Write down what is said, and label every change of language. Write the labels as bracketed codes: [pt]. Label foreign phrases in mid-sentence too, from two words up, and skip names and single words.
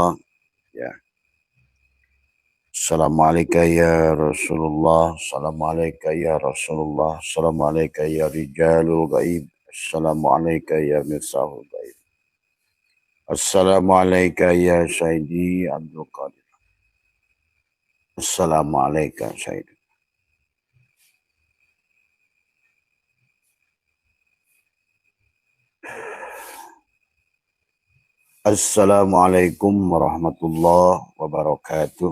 [id] Ya. [ar] السلام عليكم يا رسول الله. السلام عليكم يا رسول الله. السلام عليكم يا رجال الغيب. السلام عليكم يا مرسهل الغيب. السلام عليكم يا سيدي عبد القادر. السلام عليكم سيدي. السلام عليكم ورحمة الله وبركاته.